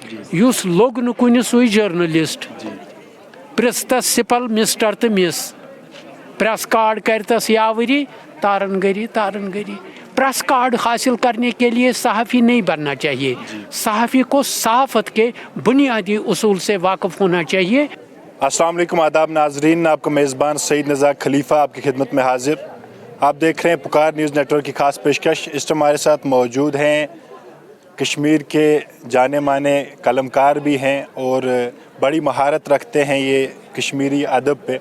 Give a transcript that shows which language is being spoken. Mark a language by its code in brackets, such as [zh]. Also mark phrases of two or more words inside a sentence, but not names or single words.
[ks] یُس لوٚگ نہٕ کُنہِ سُے جٔرنٔلِسٹ پرٛژھتس سِپل مسٹر تہٕ مِس [en] press card [ks] کرتس یاوری تارن گری [en] press card [ur] حاصل کرنے کے لیے صحافی نہیں بننا چاہیے. صحافی کو صحافت کے بنیادی اصول سے واقف ہونا چاہیے. السلام علیکم، آداب ناظرین، آپ کا میزبان سعید نزار خلیفہ آپ کی خدمت میں حاضر. آپ دیکھ رہے ہیں پکار نیوز نیٹ ورک کی خاص پیشکش. اس ٹائم ہمارے ساتھ موجود ہیں کشمیر کے جانے مانے قلمکار بھی ہیں اور بڑی مہارت رکھتے ہیں یہ کشمیری ادب پہ.